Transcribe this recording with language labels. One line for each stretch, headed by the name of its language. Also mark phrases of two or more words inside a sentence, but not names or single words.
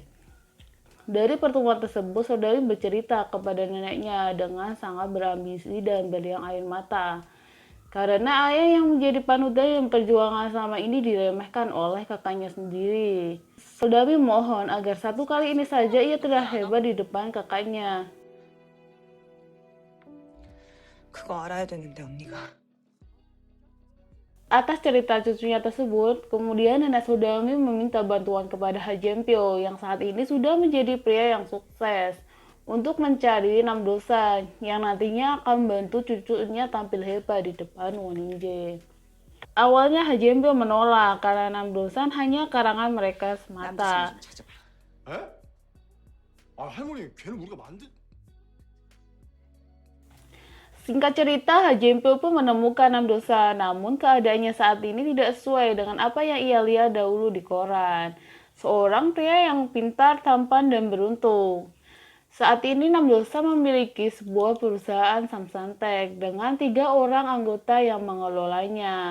Indonesian: Dari pertemuan tersebut, Sodalmi bercerita kepada neneknya dengan sangat berambisi dan berliang air mata. Karena ayah yang menjadi panutan yang perjuangan selama ini diremehkan oleh kakaknya sendiri. Sodalmi mohon agar satu kali ini saja ia terlihat hebat di depan kakaknya.
Korean: 그거 알아야 되는데 언니가.
Indonesian: Atas cerita cucunya tersebut, kemudian nenek Sodalmi meminta bantuan kepada Ha Jempyo yang saat ini sudah menjadi pria yang sukses untuk mencari Namdosan yang nantinya akan membantu cucunya tampil hebat di depan Won Ninje. Awalnya Ha Jempyo menolak karena Namdosan hanya karangan mereka semata.
Korean: 에? 아 할머니 걔는 우리가 만든
Indonesian: Singkat cerita, Hajempyo pun menemukan Namdosan, namun keadaannya saat ini tidak sesuai dengan apa yang ia lihat dahulu di koran. Seorang pria yang pintar, tampan, dan beruntung. Saat ini Namdosan memiliki sebuah perusahaan Samsonite dengan 3 orang anggota yang mengelolanya.